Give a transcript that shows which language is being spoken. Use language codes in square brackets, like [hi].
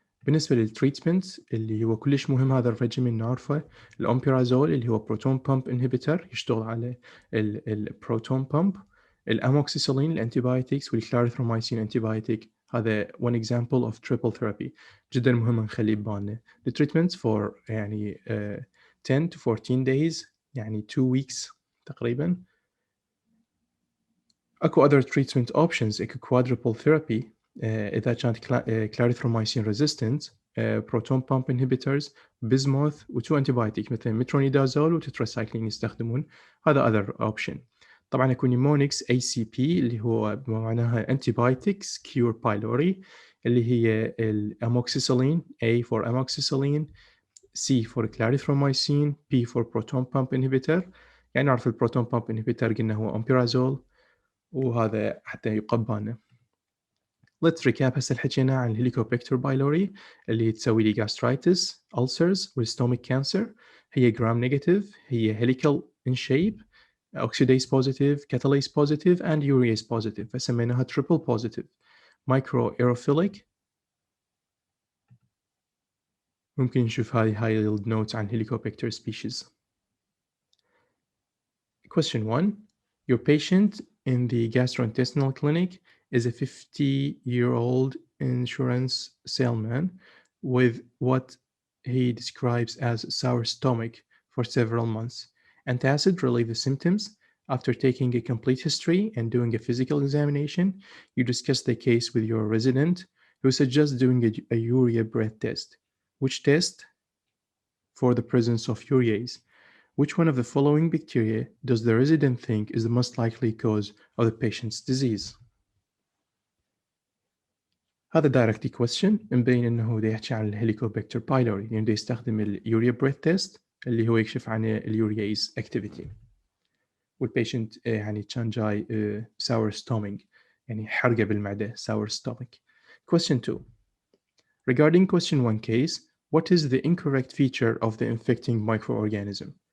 [ar] بالنسبة للتريتمنت اللي هو كلش مهم هذا الريجيمين نعرفه، الأومبيرازول اللي هو بروتون بامب انهبيتر يشتغل على البروتون بامب، الأموكسيسيلين الأنتيبايوتكس والكلاريثرومايسين أنتيبايوتيك. هذا [en] one example of triple therapy [ar] جدا مهم نخليه ببالنا. [en] The treatments for يعني 10 to 14 days يعني 2 weeks تقريبا. اكو other treatment options اكو quadruple therapy اذا كانت clarithromycin resistant proton pump inhibitors bismuth و2 antibiotic مثل metronidazole وتتراسايكلين يستخدمون. [ar] هذا [en] other option. [ar] طبعا اكو [en] pneumonics ACP اللي هو بمعناها antibiotics cure pylori اللي هي الاموكسيسيلين A for amoxicillin C for clarithromycin P for proton pump inhibitor. [ar] يعني نعرف البروتون بامب انهبيتر قلنا هو امبيرازول وهذا حتى يقبانا. [en] Let's recap. [ar] هسه حكينا عن الهيليكوباكتر بايلوري اللي تسوي لي [en] gastritis, ulcers [ar] وال [en] stomach cancer. هي gram negative, هي helical in shape, oxidase positive, catalase positive and urease positive فسميناها triple positive. Microaerophilic. [ar] ممكن نشوف هاي notes عن helicobacter species. [en] Question 1. Your patient in the gastrointestinal clinic is a 50-year-old insurance salesman with what he describes as sour stomach for several months. Antacid relieve the symptoms. After taking a complete history and doing a physical examination, you discuss the case with your resident who suggests doing a urea breath test. Which test? For the presence of urease. Which one of the following bacteria does the resident think is the most likely cause of the patient's disease? [ar] هذا [en] direct question [ar] مبين انه دا يحكي عن الهيليكوباكتر بايلوري لانه دا يستخدم اليوريا بريث تيست اللي هو يكشف عن اليورياز اكتيفيتي. والبيشنت يعني كان جاي [en] sour stomach [ar] يعني حرقه بالمعده sour stomach. [en] Question 2. Regarding question 1 case, what is the incorrect feature of the infecting microorganism?